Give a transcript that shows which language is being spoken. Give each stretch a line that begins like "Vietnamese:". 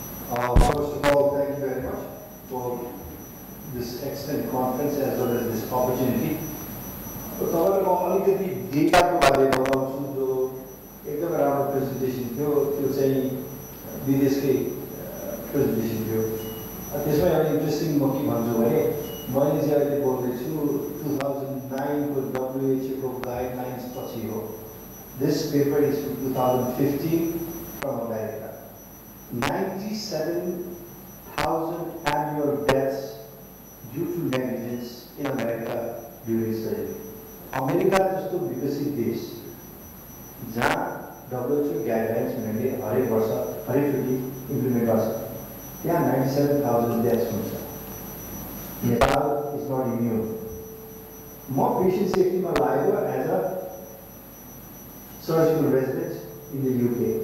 English: First of all, thank you very much for this excellent conference as well as this opportunity.
Nepali: तपाईँको अलिकति डेटाको बारेमा बताउँछु जो एकदमै राम्रो प्रेजेन्टेसन थियो, त्यो चाहिँ विदेशकै प्रेजेन्टेसन थियो। त्यसमा एउटा इन्ट्रेस्टिङ म के भन्छु भने मैले चाहिँ अहिले बोल्दैछु 2009 को WHO को गाइडलाइन्स पछि हो।
English: This paper is from 2015 from America. 97,000 annual deaths due to negligence in America during surgery.
Nepali: America जस्तो विकसित देश जहाँ WHO गाइडलाइन्स उनीहरूले हरेक वर्ष हरेकचोटि इम्प्लिमेन्ट गर्छ, त्यहाँ 97,000 deaths हुन्छ।
English: Nepal is not immune.
Nepali: म पेसेन्ट सेफ्टीमा लागेको
English: As a surgical resident in the UK।